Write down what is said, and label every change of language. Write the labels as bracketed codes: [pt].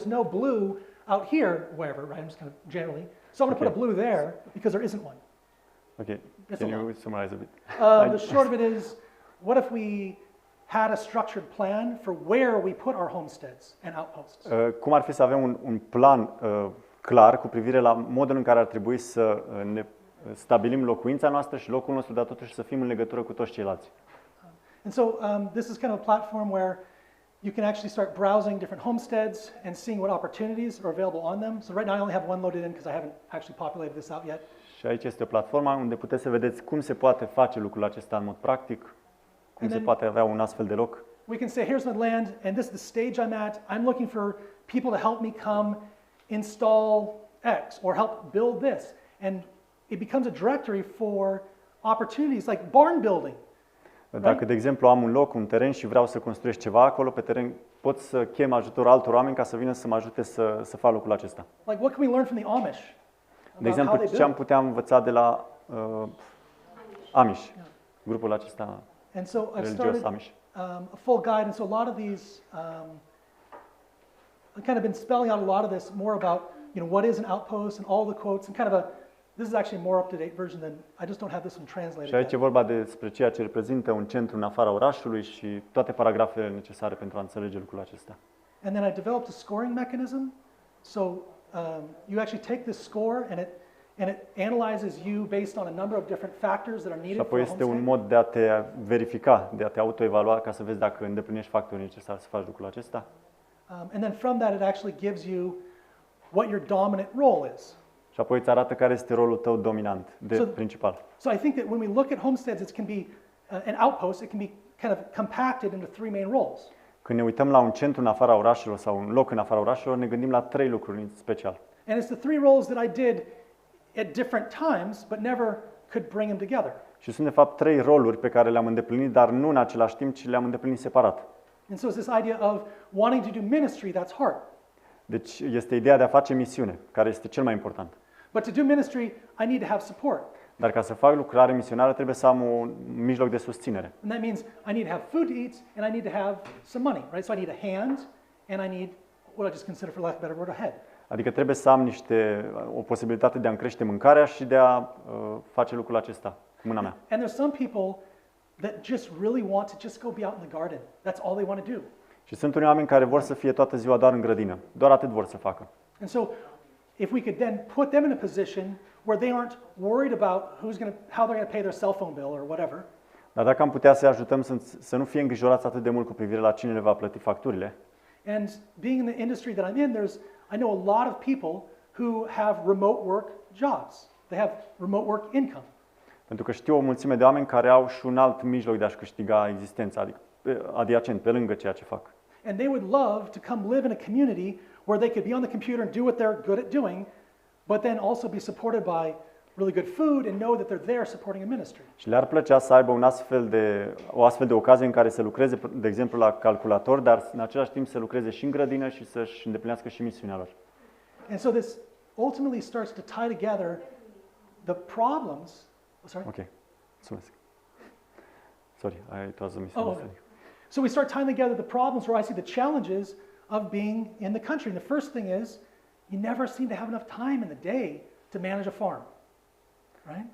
[en] There's no blue out here, wherever, right? I'm just kind of generally. So I'm going to put a blue there because there isn't one. Okay, can you summarize a bit? The short of it is, what if we had a structured plan for where we put our homesteads and outposts? [ro] Cum ar fi să avem un plan clar cu privire la modul în care ar trebui să ne stabilim locuința noastră și locul nostru, dar totuși să fim în legătură cu toți ceilalți. [en] And so this is kind of a platform where you can actually start browsing different homesteads and seeing what opportunities are available on them. So right now I only have one loaded in because I haven't actually populated this out yet. [ro] Și aici este o platformă unde puteți să vedeți cum se poate face lucrul acesta în mod practic, cum se poate avea un astfel de loc. [en] We can say, here's my land, and this is the stage I'm at. I'm looking for people to help me come install X or help build this. And it becomes a directory for opportunities like barn building. [ro] Dacă, de exemplu, am un loc, un teren și vreau să construiesc ceva acolo pe teren, pot să chem ajutorul altor oameni ca să vină să mă ajute să fac lucrul acesta. [en] Like what can we learn from the Amish? [ro] De exemplu, ce am putea învăța de la Amish, grupul acesta religios Amish. [en] A full guide, and so a lot of these, I've kind of been spelling out a lot of this more about, what is an outpost and all the quotes, and kind of this is actually a more up-to-date version than, I just don't have this one translated. [ro] Și aici e vorba despre ceea ce reprezintă un centru în afara orașului și toate paragrafele necesare pentru a înțelege lucrul acesta. [en] And then I developed a scoring mechanism, so you actually take this score and it analyzes you based on a number of different factors that are needed. [ro] Și apoi este un mod de a te verifica, de a te autoevalua ca să vezi dacă îndeplinești factorii necesari să faci lucrul acesta. [en] And then from that it actually gives you what your dominant role is. [ro] Și apoi îți arată care este rolul tău dominant, principal. [en] So I think that when we look at homesteads, it can be an outpost. It can be kind of compacted into three main roles. [ro] Când ne uităm la un centru în afara orașelor sau un loc în afara orașelor, ne gândim la trei lucruri în special. [en] And it's the three roles that I did at different times, but never could bring them together. [ro] Și sunt de fapt trei roluri pe care le-am îndeplinit, dar nu în același timp, ci le-am îndeplinit separat. [en] And so it's this idea of wanting to do ministry, that's hard. [ro] Deci este ideea de a face misiune, care este cel mai important. [en] But to do ministry, I need to have support. [ro] Dar ca să fac lucrare misionară trebuie să am un mijloc de susținere. [en] And that means I need to have food to eat and I need to have some money, right? So I need a hand and I need what I just consider, for lack of a better word, a head. [ro] Adică trebuie să am o posibilitate de a-mi crește mâncarea și de a face lucrul acesta cu mâna mea. [en] And there's some people that just really want to just go be out in the garden. That's all they want to do. [ro] Și sunt unii oameni care vor să fie toată ziua doar în grădină. Doar atât vor să facă. [en] And so if we could then put them in a position where they aren't worried about how they're going to pay their cell phone bill or whatever. [ro] Dar dacă am putea să-i ajutăm să nu fie îngrijorați atât de mult cu privire la cine le va plăti facturile. [en] And being in the industry that I'm in, I know a lot of people who have remote work jobs. They have remote work income. [ro] Pentru că știu o mulțime de oameni care au și un alt mijloc de a-și câștiga existența, adică adiacent, pe lângă ceea ce fac. [en] And they would love to come live in a community where they could be on the computer and do what they're good at doing, but then also be supported by really good food and know that they're there supporting a ministry. [ro] Și le-ar plăcea să aibă o astfel de ocazie în care să lucreze, de exemplu, la calculator, dar în același timp să lucreze și în grădină și să-și îndeplinească și misiunea lor. [en] And so this ultimately starts to tie together the problems. Sorry? [ro] Okay. Mulțumesc. [en] Sorry, it was a misunderstanding. So we start tying together the problems where I see the challenges of being in the country. And the first thing is, you never seem to have enough time in the day to manage a farm, right?